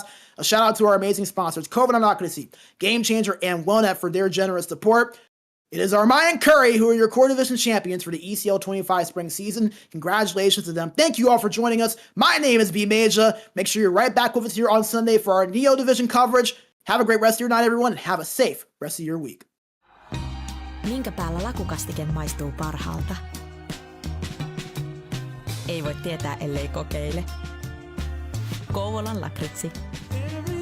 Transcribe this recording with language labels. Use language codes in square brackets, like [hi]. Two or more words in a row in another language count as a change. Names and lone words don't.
[en] A shout out to our amazing sponsors, COVID I'm Not Gonna See, Game Changer, and WellNet for their generous support. It is Armeijan Kuri who are your core division champions for the ECL 25 spring season. Congratulations to them. Thank you all for joining us. My name is Armeijan. Make sure you're right back with us here on Sunday for our Neo Division coverage. Have a great rest of your night, everyone, and have a safe rest of your week. [fi] Minkä päällä lakukastike maistuu parhaalta? Ei voi tietää, ellei kokeile. Kouvolan lakritsi.